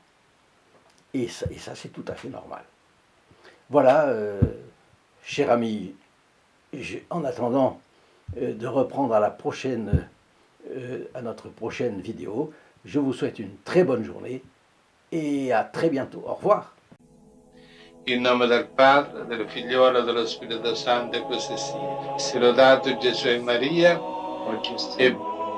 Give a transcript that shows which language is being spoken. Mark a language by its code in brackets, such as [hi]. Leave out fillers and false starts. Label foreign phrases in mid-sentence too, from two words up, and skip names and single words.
[fr] Et ça c'est tout à fait normal. Voilà, cher ami, en attendant de reprendre à notre prochaine vidéo, je vous souhaite une très bonne journée et à très bientôt. Au revoir. [it] In nome del Padre, del Figliolo e dello Spirito Santo, e così sia. Sia lodato Gesù e Maria, e